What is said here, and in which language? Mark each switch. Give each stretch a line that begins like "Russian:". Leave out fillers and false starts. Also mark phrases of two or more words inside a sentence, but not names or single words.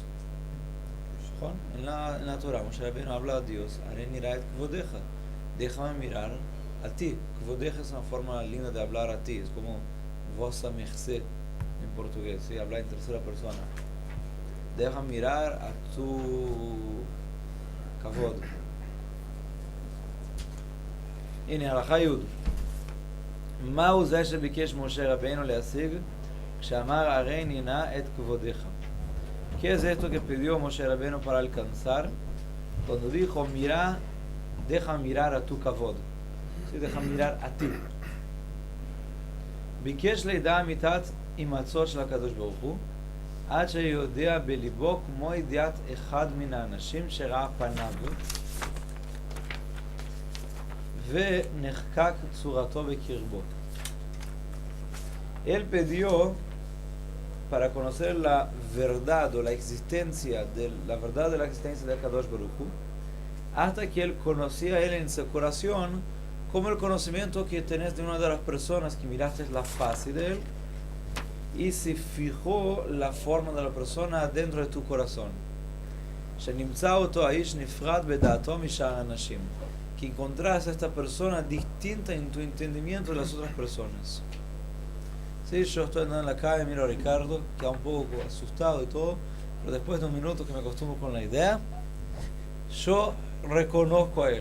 Spanish: En la Torah, Moshe Rabbeinu habla a Dios:
Hebrew: הראני נא את כבודך,
Spanish: déjame mirar a ti. Kvodeja es una forma linda de hablar a ti, es como
Portuguese: vossa merced
Spanish: en portugués, ¿sí? Hablar en tercera persona. Deja mirar a tu kavod.
Hebrew: הנה הלכה י' מהו זה שביקש משה רבינו להשיג כשאמר הרי נינא את כבודך?
Spanish: ¿Qué es esto que pidió Moshe Rabbeinu para alcanzar cuando dijo mira, deja mirar a tu kavod? ¿Sí? Deja mirar a ti.
Hebrew: ביקש לידע אמיתת הימצאו של הקדוש ברוך הוא עד שיודע בליבו כמו ידיעת אחד מן האנשים שראה פניו ונחקק צורתו בקרבו.
Spanish: Él pidió para conocer la verdad o la existencia de la verdad de la existencia de
Hebrew: קדוש ברוך הוא,
Spanish: hasta que él conocía él en su corazón como el conocimiento que tenés de una de las personas que miraste la faz de él y se fijó la forma de la persona dentro de tu corazón.
Hebrew: שנמצא אותו האיש נפרד בדעתו משאר האנשים,
Spanish: que encontrás a esta persona distinta en tu entendimiento de las otras personas. Sí, yo estoy andando en la calle, miro a Ricardo, queda un poco asustado y todo, pero después de un minuto que me acostumbro con la idea, yo reconozco a él.